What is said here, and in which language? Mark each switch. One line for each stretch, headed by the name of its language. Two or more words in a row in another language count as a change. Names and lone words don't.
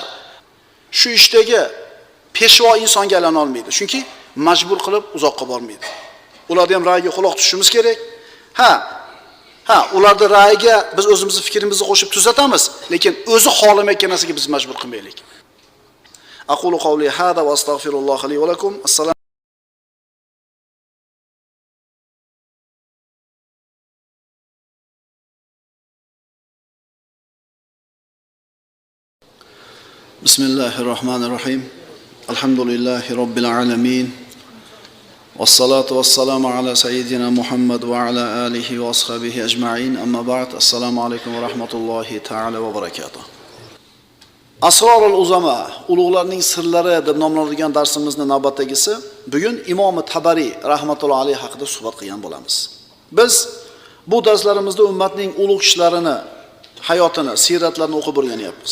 Uzbek: Shu ishdagi peshvo insonga aylana olmaydi. Chunki majbur qilib uzoqqa bormaydi. Ularga ham ra'yiga quloq tutishimiz kerak. Ularda ra'yiga biz o'zimizning fikrimizni qo'shib tuzatamiz, lekin o'zi xohlamayotgan narsaga biz majbur qilmaylik.
Arabic: أقول قولي هذا وأستغفر الله لي ولكم. السلام. بسم الله الرحمن الرحيم. الحمد لله رب العالمين. والصلاة والسلام على سيدنا محمد وعلى آله وأصحابه أجمعين. أما بعد. السلام عليكم ورحمة الله تعالى وبركاته. أسرار العظماء,
Uzbek: ulug'larning sirlari deb nomlanadigan darsimizning navbatdagisi bugun Imom Tabari
Arabic: رحمة الله عليه
Uzbek: haqida suhbat qilgan bo'lamiz. Biz bu darslarimizda ummatning ulug' kishilarini, hayotini, siyratlarini o'qib o'rganyapmiz.